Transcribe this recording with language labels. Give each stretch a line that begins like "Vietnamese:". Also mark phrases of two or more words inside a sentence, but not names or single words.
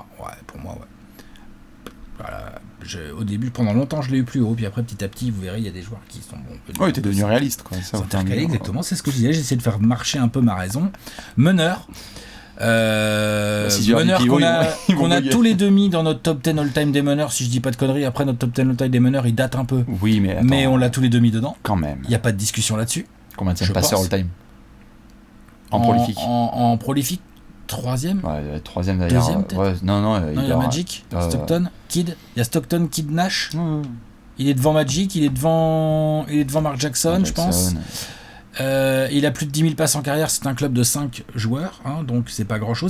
French: Ouais, pour moi, ouais. Voilà. Au début, pendant longtemps, je l'ai eu plus haut, puis après, petit à petit, vous verrez, il y a des joueurs qui sont bons. Ouais, t'es devenu réaliste, quoi. Ça, exactement, c'est ce que je disais. J'ai essayé de faire marcher un peu ma raison. Meneur. Meneur qu'on a tous les deux mis dans notre top 10 all-time des meneurs, si je dis pas de conneries. Après, notre top 10 all-time des meneurs, il date un peu. Oui, mais on l'a tous les deux mis dedans. Quand même. Il n'y a pas de discussion là-dessus. Combien de passeurs all-time en prolifique? En prolifique, troisième. Ouais, troisième d'ailleurs. Deuxième peut-être. Ouais, non, il y a Magic, Stockton, Kidd. Il y a Stockton, Kidd, Nash. Il est devant Magic, il est devant Mark Jackson, je pense. Il a plus de 10 000 passes en carrière, c'est un club de 5 joueurs, hein, donc c'est pas grand chose.